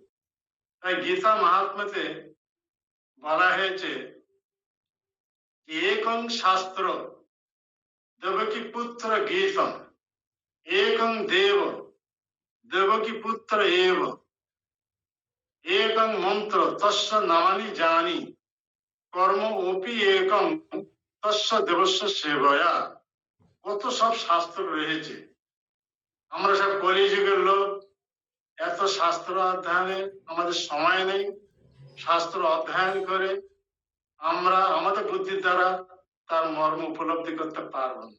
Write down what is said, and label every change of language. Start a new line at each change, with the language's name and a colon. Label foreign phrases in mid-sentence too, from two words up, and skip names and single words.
Sanskrit: তাই গীতা মাহাত্ম্যতে বলা হয়েছে, একং শাস্ত্র দেবকী পুত্র গীতম, একং দেব দেবকী পুত্র এব, একং মন্ত্র তস্য নামানি জানি, কর্ম অপি একং তস্য দেবস্য সেবয়া।
Bangla: কত সব শাস্ত্র রয়েছে। আমরা সব কলিযুগের লোক, এত শাস্ত্র অধ্যয়নে আমাদের সময় নেই। শাস্ত্র অধ্যয়ন করে আমরা আমাদের বুদ্ধির দ্বারা তার মর্ম উপলব্ধি করতে পারব না।